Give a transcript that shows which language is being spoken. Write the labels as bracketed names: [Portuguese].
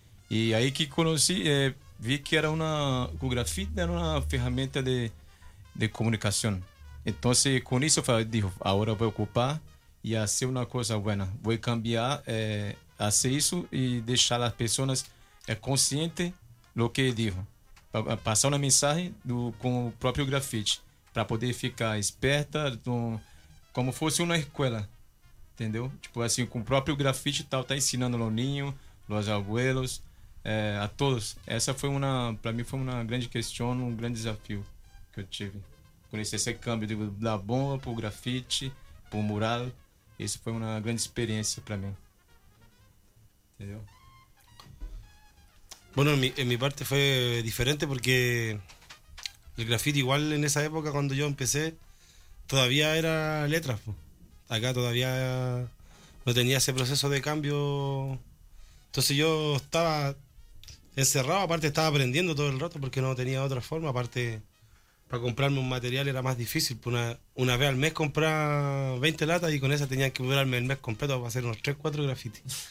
[Spanish] Y ahí que conocí, vi que era una, el grafite era una herramienta de comunicación. Entonces con eso dije, ahora voy a ocupar y hacer una cosa buena. Voy a cambiar, hacer eso y dejar a las personas conscientes de lo que dijo. [Portuguese] Passar uma mensagem com o próprio grafite, para poder ficar esperta, como fosse uma escola, entendeu? Tipo assim, com o próprio grafite tal, tá ensinando ao ninho, aos abuelos, a todos. Essa foi uma, para mim, foi uma grande questão, um grande desafio que eu tive. Conhecer esse câmbio da bomba para o grafite, para o mural, isso foi uma grande experiência para mim. Entendeu? [Spanish] Bueno, en mi parte fue diferente porque el graffiti igual en esa época cuando yo empecé todavía era letras, po. Acá todavía no tenía ese proceso de cambio, entonces yo estaba encerrado, aparte estaba aprendiendo todo el rato porque no tenía otra forma, aparte para comprarme un material era más difícil, una vez al mes compraba 20 latas y con esa tenía que durarme el mes completo para hacer unos 3-4 graffiti.